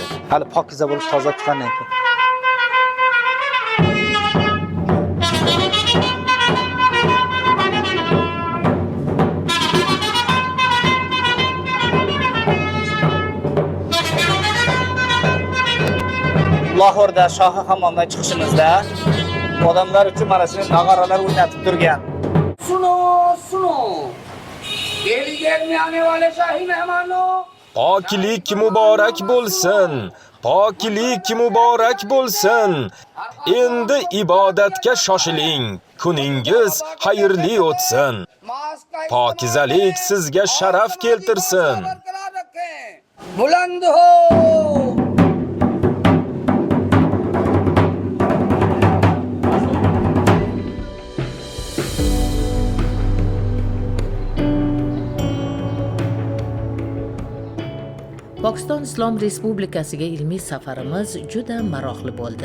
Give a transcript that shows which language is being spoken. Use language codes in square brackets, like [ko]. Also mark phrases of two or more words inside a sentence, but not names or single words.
[uz] Hali pokiza bo'lib toza chiqqandan keyin. Lahorda Shohi hammomdan chiqishimizda odamlar uchun mana shunday nog'oralar o'ynatib turgan. [ur] سنو سنو دہلی گیٹ میں آنے والے شاہی مہمانوں [uz] Poklik muborak bo'lsin. Poklik muborak bo'lsin. Endi ibodatga shoshiling. Kuningiz xayrli o'tsin. Pokizalik sizga sharaf keltirsin. [ur] برقرار رکھیں بلند ہو [uz] Pokiston Islom Respublikasiga ilmiy safarimiz juda maroqli bo'ldi.